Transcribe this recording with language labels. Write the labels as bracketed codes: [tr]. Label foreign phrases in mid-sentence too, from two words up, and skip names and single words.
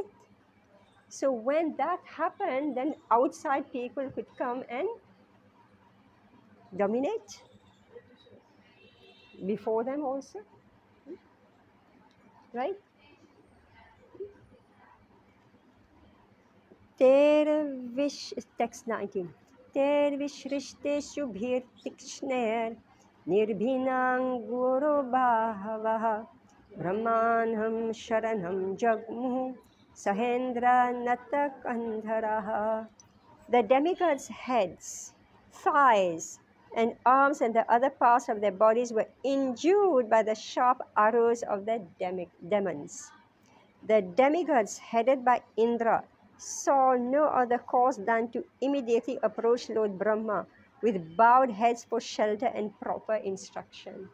[en] So when that happened, then outside people could come and dominate before them also, right? Text 19. [sa] तेर्विश्रिष्टेषु भिर्तीक्ष्णैर् निर्भिन्नाङ्ग गुरु भवाः ब्रह्माणं शरणं जग्मुः सहेन्द्रा नतकन्धराः. [en] The demigods' heads, thighs, and arms and the other parts of their bodies were injured by the sharp arrows of the demons. The demigods, headed by Indra, saw no other course than to immediately approach Lord Brahma with bowed heads for shelter and proper instruction.